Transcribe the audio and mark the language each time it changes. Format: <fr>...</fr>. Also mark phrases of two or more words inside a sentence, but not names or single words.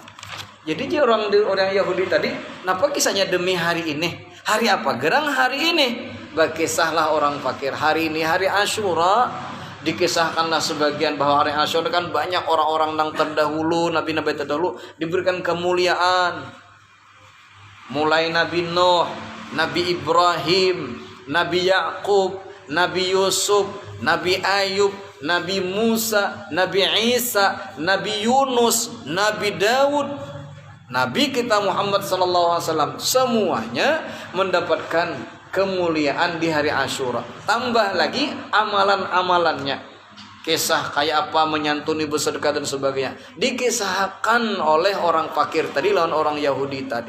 <id>Jadi orang Yahudi tadi, kenapa kisahnya demi hari ini? Hari apa? Gerang hari ini. Berkisahlah orang fakir. Hari ini hari Asyura. Dikisahkanlah sebagian bahwa hari Asyura kan banyak orang-orang yang terdahulu, nabi-nabi terdahulu diberikan kemuliaan. Mulai Nabi Nuh, Nabi Ibrahim, Nabi Yakub, Nabi Yusuf, Nabi Ayub, Nabi Musa, Nabi Isa, Nabi Yunus, Nabi Daud, Nabi kita Muhammad SAW, semuanya mendapatkan kemuliaan di hari Asyura. Tambah lagi amalan-amalannya, kisah kayak apa menyantuni, bersedekah dan sebagainya, dikisahkan oleh orang fakir tadi lawan orang Yahudi tadi.</id>